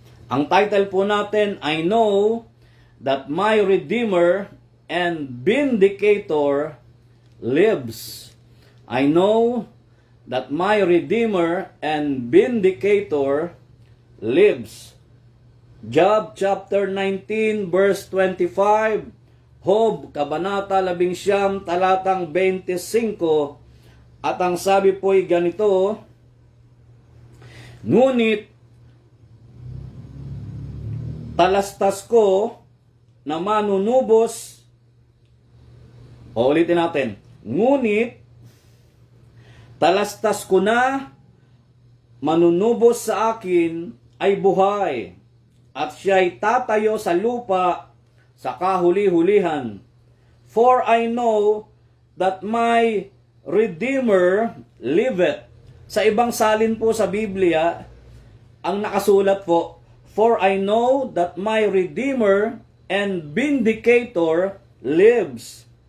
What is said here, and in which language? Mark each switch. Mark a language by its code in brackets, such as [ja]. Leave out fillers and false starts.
[tl] Ang title po natin, [en] I know that my Redeemer and Vindicator lives. I know that my Redeemer and Vindicator lives. Job chapter 19 verse 25, [tl] Job kabanata 11 talatang 25, at ang sabi po ay ganito, ngunit talastas ko na manunubos, o ulitin natin, ngunit talastas ko na manunubos sa akin ay buhay, at siya'y tatayo sa lupa sa kahuli-hulihan. [en] For I know that my Redeemer liveth. [tl] Sa ibang salin po sa Biblia, ang nakasulat po, [en] for I know that my Redeemer and Vindicator lives.